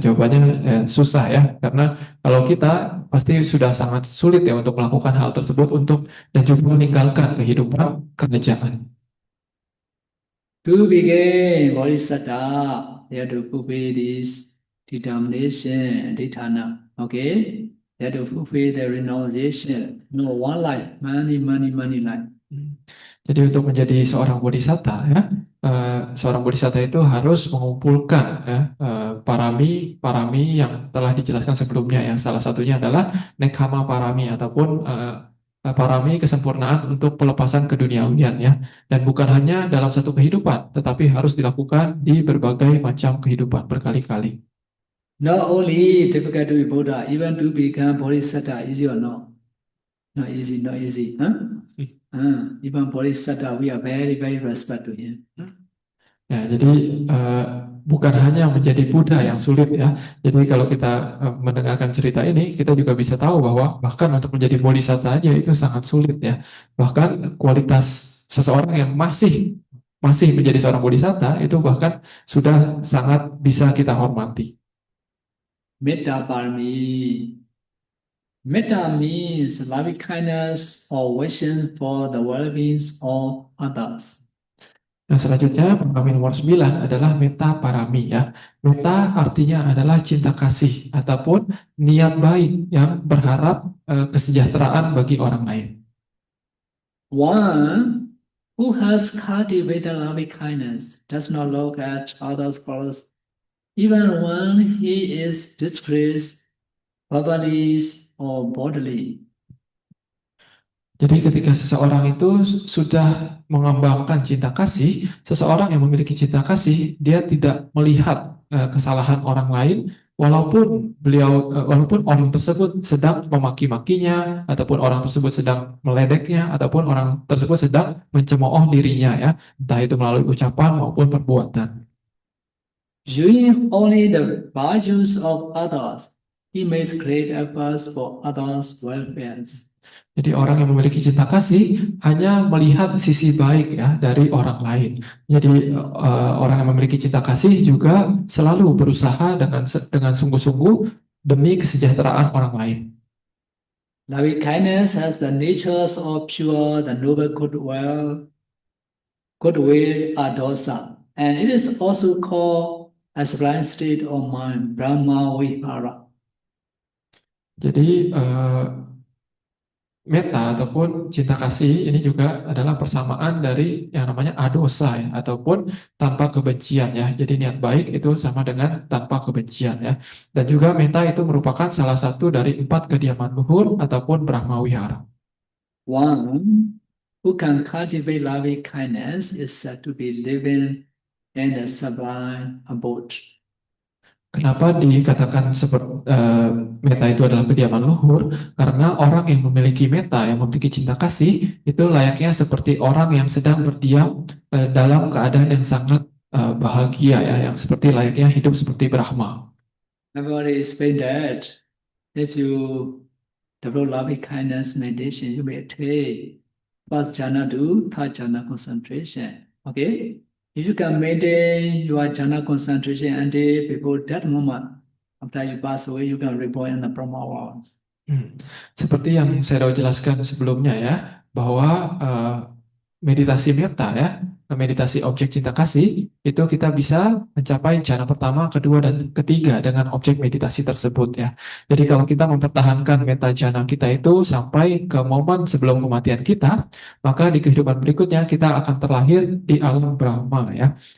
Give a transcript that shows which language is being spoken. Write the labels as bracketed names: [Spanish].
[Indonesian] Jawabannya susah ya, karena kalau kita pasti sudah sangat sulit ya untuk melakukan hal tersebut dan juga meninggalkan kehidupan kerajaan. [English] To begin Bodhisattva, they have to fulfill this determination, dithana. Okay? They have to fulfill the renunciation. No, one life, money, life. [Indonesian] Jadi untuk menjadi seorang bodhisatta ya, seorang bodhisatta itu harus mengumpulkan ya, parami yang telah dijelaskan sebelumnya. Yang salah satunya adalah nekkhamma parami ataupun parami kesempurnaan untuk pelepasan keduniawian ya. Dan bukan hanya dalam satu kehidupan, tetapi harus dilakukan di berbagai macam kehidupan berkali-kali. [English] Not only difficult to be Buddha, even to become Bodhisattva, easy or not? Not easy, not easy. Even Bodhisattva, we are very, very respect to him. [Indonesian] Ya, jadi bukan hanya menjadi Buddha yang sulit ya. Jadi kalau kita mendengarkan cerita ini, kita juga bisa tahu bahwa bahkan untuk menjadi bodhisatta aja itu sangat sulit ya. Bahkan kualitas seseorang yang masih menjadi seorang bodhisatta itu bahkan sudah sangat bisa kita hormati. [English] Metta parami. Metta means loving kindness or wishing for the well-being of others. [Indonesian] Nah, selanjutnya parami nomor 9 adalah metta parami ya. Metta artinya adalah cinta kasih ataupun niat baik yang berharap kesejahteraan bagi orang lain. [English] One who has cultivated loving kindness does not look at others first, even when he is displeased, verbally or bodily. [Indonesian] Jadi ketika seseorang itu sudah mengembangkan cinta kasih, seseorang yang memiliki cinta kasih, dia tidak melihat kesalahan orang lain, walaupun orang tersebut sedang memaki-makinya, ataupun orang tersebut sedang meledeknya, ataupun orang tersebut sedang mencemooh dirinya ya, entah itu melalui ucapan maupun perbuatan. [English] viewing only the virtues of others, he makes great efforts for others' welfare. [Indonesian] Jadi orang yang memiliki cinta kasih hanya melihat sisi baik ya dari orang lain. Jadi orang yang memiliki cinta kasih juga selalu berusaha dengan sungguh-sungguh demi kesejahteraan orang lain. [English] Loving kindness has the natures of pure, the noble goodwill, adosa, and it is also called a sublime state of mind, Brahma Vihara. [Indonesian] Jadi meta ataupun cinta kasih ini juga adalah persamaan dari yang namanya adosa ya, ataupun tanpa kebencian ya. Jadi niat baik itu sama dengan tanpa kebencian ya. Dan juga meta itu merupakan salah satu dari 4 kediaman luhur ataupun Brahma Wihara. [English] One who can cultivate loving kindness is said to be living in the sublime abode. [Indonesian] Kenapa dikatakan meta itu adalah kediaman luhur? Karena orang yang memiliki meta, yang memiliki cinta kasih, itu layaknya seperti orang yang sedang berdiam dalam keadaan yang sangat bahagia ya, yang seperti layaknya hidup seperti Brahma. [English] I've already explained that if you develop loving kindness meditation, you may attain first jhana to third jhana concentration. Okay? If you can maintain your jhana concentration until before that moment, after you pass away, you can reborn in the Brahma world. [Indonesian] Seperti yang saya sudah jelaskan sebelumnya ya, bahwa meditasi meta ya, meditasi objek cinta kasih, itu kita bisa mencapai jhana pertama, kedua, dan ketiga dengan objek meditasi tersebut ya. Jadi kalau kita mempertahankan meta jhana kita itu sampai ke momen sebelum kematian kita, maka di kehidupan berikutnya kita akan terlahir di alam Brahma ya.